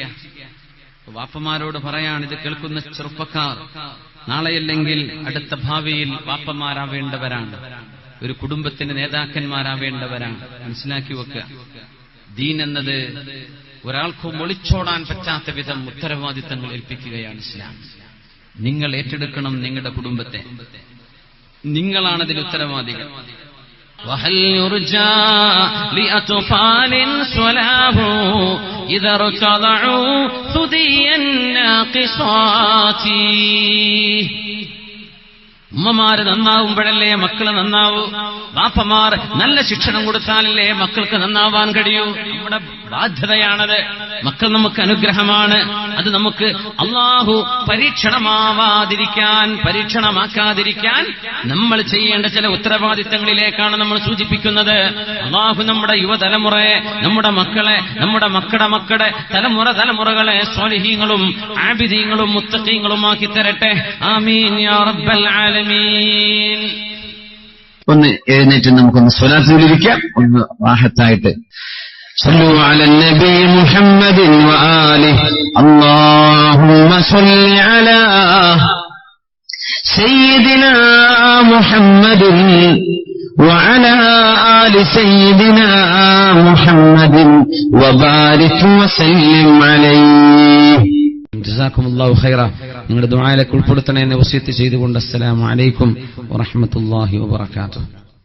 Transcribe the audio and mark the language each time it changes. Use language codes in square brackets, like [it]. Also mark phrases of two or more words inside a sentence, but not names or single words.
[ml] വാപ്പമാരോട് പറയാണ്, ഇത് കേൾക്കുന്ന ചെറുപ്പക്കാർ, നാളെയല്ലെങ്കിൽ അടുത്ത ഭാവിയിൽ വാപ്പമാരാവേണ്ടവരാണ്, ഒരു കുടുംബത്തിന്റെ നേതാക്കന്മാരാവേണ്ടവരാണ്. മനസ്സിലാക്കി വെക്കുക. ദീൻ എന്നത് ഒരാൾക്കും ഒളിച്ചോടാൻ പറ്റാത്ത വിധം ഉത്തരവാദിത്തങ്ങൾ ഏൽപ്പിക്കുകയാണ് ഇസ്ലാം. നിങ്ങൾ ഏറ്റെടുക്കണം നിങ്ങളുടെ കുടുംബത്തെ, നിങ്ങളാണതിൽ ഉത്തരവാദികൾ. [ar] وهل يرجى لأطفال صلاه إذا ارتضعوا ثدي الناقصات. [ml] ഉമ്മമാര് നന്നാവുമ്പോഴല്ലേ മക്കള് നന്നാവൂ. ബാപ്പമാർ നല്ല ശിക്ഷണം കൊടുത്താലല്ലേ മക്കൾക്ക് നന്നാവാൻ കഴിയൂ. നമ്മുടെ ബാധ്യതയാണത്. മക്കൾ നമുക്ക് അനുഗ്രഹമാണ്. അത് നമുക്ക് അള്ളാഹു പരീക്ഷണമാക്കാതിരിക്കാൻ നമ്മൾ ചെയ്യേണ്ട ചില ഉത്തരവാദിത്തങ്ങളിലേക്കാണ് നമ്മൾ സൂചിപ്പിക്കുന്നത്. അള്ളാഹു നമ്മുടെ യുവതലമുറയെ, നമ്മുടെ മക്കളെ, നമ്മുടെ മക്കളുടെ തലമുറകളെ സ്വാലിഹീങ്ങളും ആബിദീങ്ങളും മുത്തഖീങ്ങളുമാക്കി തരട്ടെ. [ar] آمين يا رب العالمين. [ml] ഒന്ന് എഴുന്നേറ്റ് നമുക്കൊന്ന് സ്വലാത്ത് ചൊല്ലിരിക്കാം, ഒന്ന് റാഹത്തായിട്ട്. [ar] صلوا على النبي محمد وآله اللهم صل على سيدنا محمد وعلى آل سيدنا محمد وبارك وسلم عليه. جزاكم الله خيرا. [ml] നിങ്ങളുടെ ദുആയിലേക്ക് ഉൾപ്പെടുത്തണമെന്ന് വസിയത്ത് ചെയ്തുകൊണ്ട് [ar] السلام عليكم ورحمة الله وبركاته.